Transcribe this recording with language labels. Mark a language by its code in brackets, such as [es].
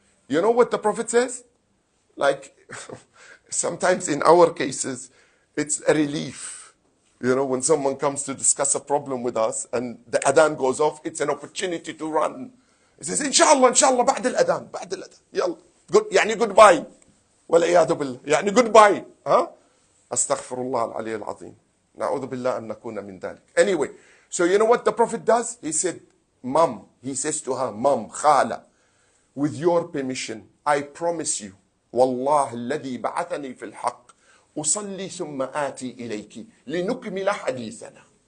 [en] You know what the Prophet says? Like, sometimes in our cases, it's a relief. You know, when someone comes to discuss a problem with us and the adhan goes off, it's an opportunity to run. He says, inshallah, inshallah, [ar] بعد الأذان, بعد الأذان. يلا. [en] Good, يعني goodbye. [ar] والعياذ بالله. [en] يعني goodbye. Huh? [ar] أستغفر الله العلي العظيم. نعوذ بالله أن نكون من ذلك. [en] Anyway, so you know what the Prophet does? He said, Mom, he says to her, Mom, Khala, with your permission, I promise you, [ar] والله الذي بعثني في الحق أصلي ثم آتي إليك لنكمل حديثنا.